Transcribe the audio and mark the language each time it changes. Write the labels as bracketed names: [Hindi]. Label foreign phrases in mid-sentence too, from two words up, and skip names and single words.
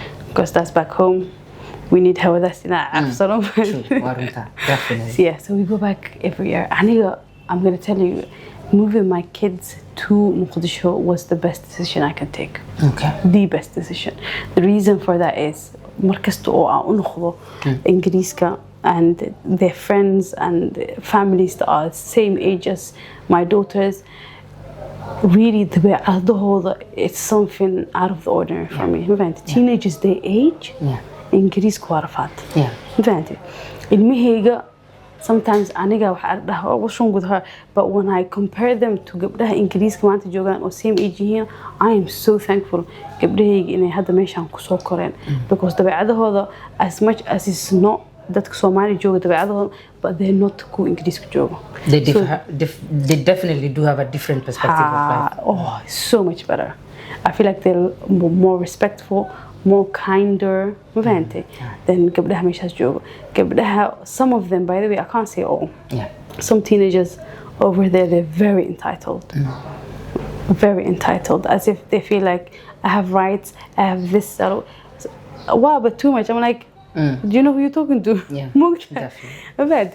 [English] Because that's back home. We need help. That's in Absalom. True. Definitely. So, yeah, so we go back every year. Aniga, I'm going to tell you, moving my kids to Mogadishu was the best decision I can take. Okay. The best decision. The reason for that is [Somali] markasto oo aan u noqdo Ingiriiska [English] and their friends and families that are same age as my daughters. Really, it's something out of the ordinary for me. Teenagers, they age. [Somali] Ingiriiska waa rafaad. Ilmahayga sometimes aniga waxaan dhahaa [English] but when I compare them to [Somali] gabdhaha Ingiriiska maanta joogaan oo [English] same age [Somali] yihiin, [English] I am so thankful [Somali] gabdhahayga inay hadda meeshaan ku soo koreen, [English] because dabeecadahooda as much as it's not [Somali] dadka Soomaali jooga dabeecadahooda, [English] but they're not [Somali] ku Ingiriiska joogo. [English] They definitely do have a different perspective of life. Oh, so much better. I feel like they're more respectful, more kinder, than [Somali] gabdhaha meeshaas joogo. [English] Gabdhaha, some of them, by the way, I can't say all. Yeah. Some teenagers over there, they're very entitled. Very entitled, as if they feel like I have rights, I have this. Wow, but too much. I'm like, do you know who you're talking to? Yeah, definitely.